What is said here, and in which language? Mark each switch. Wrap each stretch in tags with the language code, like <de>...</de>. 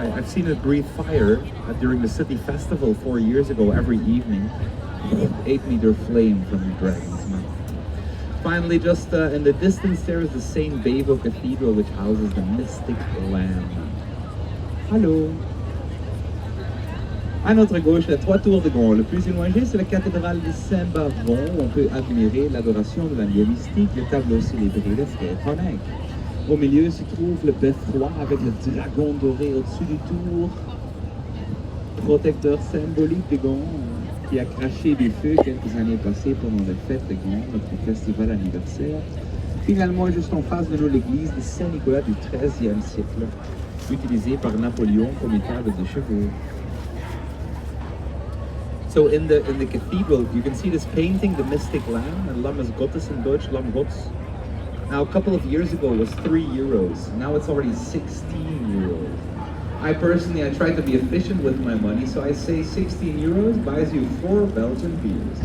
<en>I've seen it breathe fire during the city festival 4 years ago every evening. 8-meter flame from the dragon's mouth. Finally, just in the distance there is the St. Bavo Cathedral, which houses the mystic lamb. Hello.</en> <fr>À notre gauche, les 3 tours de Gand. Le plus éloigné, c'est la cathédrale de Saint-Bavon, où on peut admirer l'adoration de l'agneau mystique, le tableau célébré de Frère Honeck. Au milieu se trouve le beffroi avec le dragon doré au-dessus du tour, protecteur symbolique de Gand, qui a craché du feu quelques années passées pendant les fêtes de Gand, notre festival anniversaire. Finalement, juste en face de nous, l'église de Saint-Nicolas du XIIIe siècle, utilisée par Napoléon comme étable de chevaux.</fr> <en>So in the cathedral, you can see this painting, the Mystic Lamb, and Lammes Gottes in Deutsch, Lamm Gottes. Now, a couple of years ago, it was €3. Now it's already €16. I tried to be efficient with my money, so I say €16 buys you 4 Belgian beers.</en>